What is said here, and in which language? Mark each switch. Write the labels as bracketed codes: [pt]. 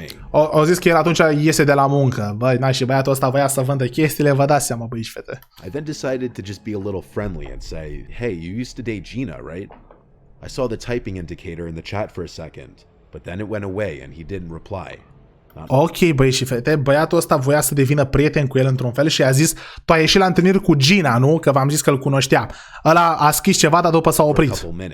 [ro] O zis că el atunci iese de la muncă. Băi, și băiatul ăsta voia să vândă chestiile, vă dați seama, băi și fete. [en] I then decided to just be a little friendly and say, hey, you used to date Gina, right? I saw the typing indicator in the chat for a second, but then it went away and he didn't reply. [ro] Ok, băi și fete, băiatul ăsta voia să devină prieten cu el într-un fel și a zis, tu ai ieșit la întâlniri cu Gina, nu? Că v-am zis că îl cunoștea. Ăla a scris ceva, dar după s-a oprit.